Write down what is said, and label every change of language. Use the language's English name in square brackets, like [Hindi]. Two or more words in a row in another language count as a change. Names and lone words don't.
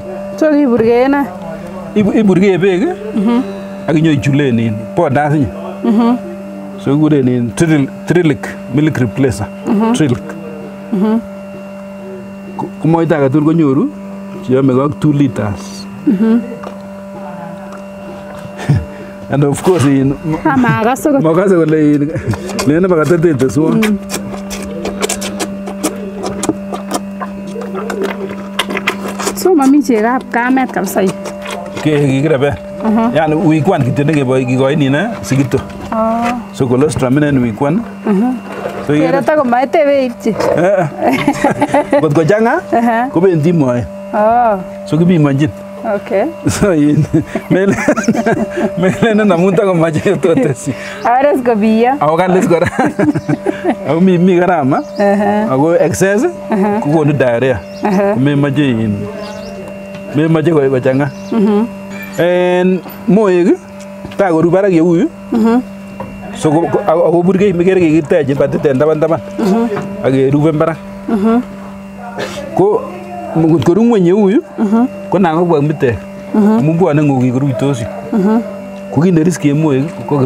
[Kalenjin] so kiburkeen iburkee beek ak inyoichulen powders inye so kikuren Trillic milk replacer Trillic komoita age tugul konyoru cheyomege ak 2 [English] liters and of course [Kalenjin] makase kole lene bakatetete suon so mami chegab kamet kabisa kikirebe yani week 1 kityo nekikoini sikito so [English] colostrum in week 1 [Kalenjin] so kere ta komaite beipchi kot kochanga kobendi moet so kibimonjin okay so melen namun takomache totesi ares kobiyo ako kalis kora ako mi karama ako excess kokonu diarrhea memoche kochanga en moek takoru barak yeuyu so ako burkei mikere kikiteche batit en taban ak keruben barak ko koru ngweny yeuyu ko nan kobwa kimitek amun bwone ng'okik koruitosi ko kit neriski en moek ko